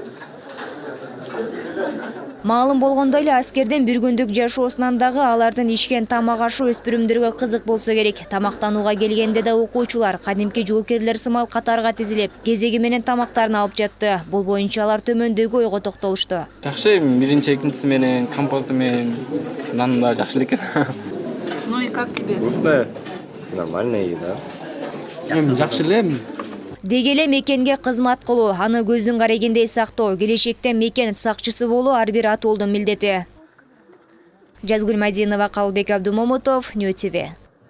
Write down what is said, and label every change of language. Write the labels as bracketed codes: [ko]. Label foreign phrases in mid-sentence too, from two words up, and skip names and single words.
[ky] Маалым болгондой эле аскердин бир күндүк жашоосунан дагы алардын ишкен тамак ашы өспүрүмдөргө кызык болсо керек. Тамактанууга келгенде да окуучулар кадимки жоокерлер сымал катарга тизилип, кезеги менен тамактарын алып жатты. Бул боюнча алар төмөндөгү ойго токтолушту. жакшы, биринчи экинчиси менен, компоту менен, нан да жакшы экен. [ru] Ну и как тебе? Вкусная, нормальная еда. [ky] Жакшы эле. Деги эле мекенге кызмат кылуу, аны көздүн карегиндей сактоо, келечекте мекен сакчысы болуу ар бир атуулдун милдети. Жазгүл Мадинова, Калбек Абдумомутов, Нью ТВ.